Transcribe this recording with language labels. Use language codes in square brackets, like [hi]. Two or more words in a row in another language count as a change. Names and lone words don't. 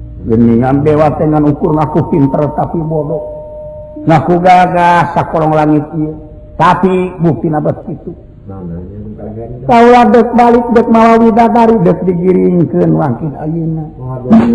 [su] Geningan dewa teh ngan ukur ngaku pinter tapi bodoh. Ngaku gagah sakolong langit ieu. Tapi buktina beus kitu. [id] Nah, nah, ini bukan ganda. [su] Kaula dek balik, dek mawa widadari, dek digiringkeun wangkin ayeuna. Waduh.